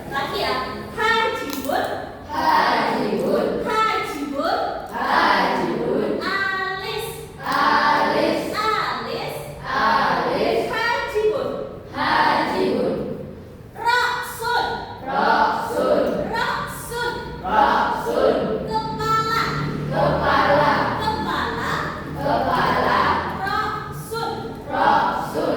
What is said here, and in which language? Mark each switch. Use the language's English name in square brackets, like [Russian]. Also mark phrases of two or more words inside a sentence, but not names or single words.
[Indonesian] lagi ya. [Arabic] Hajibun, hajibun, hajibun, hajibun, [Indonesian] alis, alis, alis, alis, [Arabic] hajibun, hajibun, raksun, raksun, raksun, raksun, [Indonesian] kepala, kepala, kepala, kepala, [Arabic] raksun, raksun,